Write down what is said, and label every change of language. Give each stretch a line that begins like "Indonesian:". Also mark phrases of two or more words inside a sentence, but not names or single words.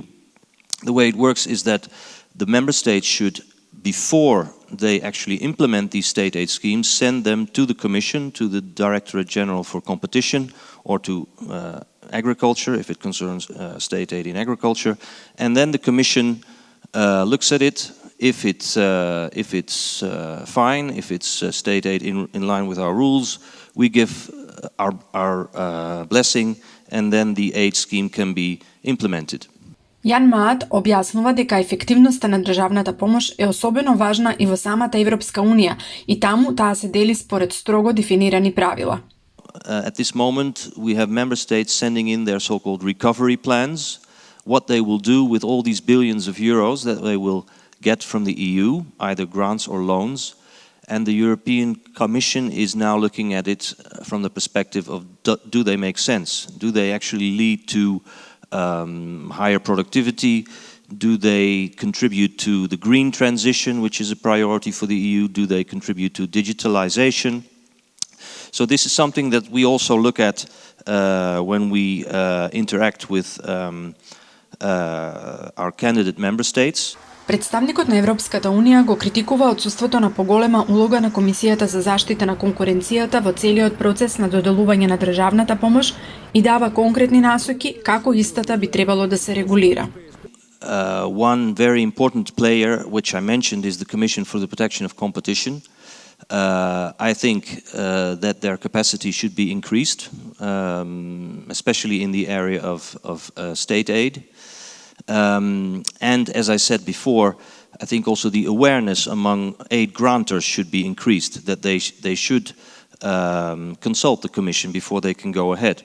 English: The way it works is that the member states should, before they actually implement these state aid schemes, send them to the Commission, to the Directorate General for Competition, or to agriculture, if it concerns state aid in agriculture, and then the Commission looks at it. If it's fine, if it's state aid in line with our rules, we give our blessing, and then the aid scheme can be implemented.
Macedonian: Јан Маат објаснува дека ефективноста на државната помош е особено важна и во самата Европска унија и таму таа се дели според строго дефинирани правила.
English: At this moment, we have member states sending in their so-called recovery plans, what they will do with all these billions of euros that they will get from the EU, either grants or loans, and the European Commission is now looking at it from the perspective of do they make sense? Do they actually lead to higher productivity? Do they contribute to the green transition, which is a priority for the EU? Do they contribute to digitalization? So this is something that we also look at when we interact with our candidate member states.
Macedonian: Представникот на Европската Унија го критикува отсуството на поголема улога на Комисијата за заштита на конкуренцијата во целиот процес на доделување на државната помош и дава конкретни насоки како истата би требало да се регулира.
English: One very important player, which I mentioned, is the Commission for the Protection of Competition. I think that their capacity should be increased, especially in the area of state aid. And as I said before, I think also the awareness among aid grantors should be increased, that they should consult the Commission before they can go ahead.